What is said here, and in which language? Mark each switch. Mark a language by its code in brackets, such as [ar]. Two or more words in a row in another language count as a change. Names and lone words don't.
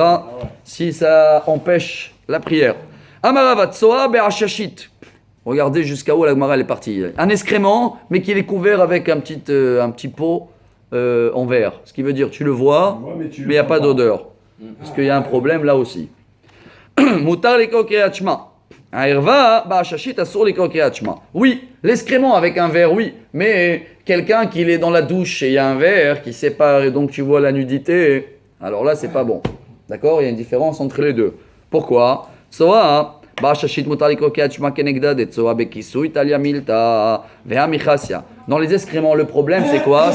[fr] Si ça empêche la prière. [he] אמר רבא צואה בעששית. [fr] Regardez jusqu'à où la Gemara est partie. Un excrément, mais qui est couvert avec un petit pot en verre. Ce qui veut dire, tu le vois, mais il n'y a pas d'odeur. Parce qu'il y a un problème là aussi. [he] מותר לקרוא קריאת שמע. ערוה בעששית אסור לקרוא קריאת שמע. [fr] Oui, l'excrément avec un verre, oui. Mais quelqu'un qui est dans la douche et il y a un verre qui sépare et donc tu vois la nudité, alors là, c'est pas bon. D'accord? Il y a une différence entre les deux. Pourquoi? Soa. Dans les excréments, le problème c'est quoi?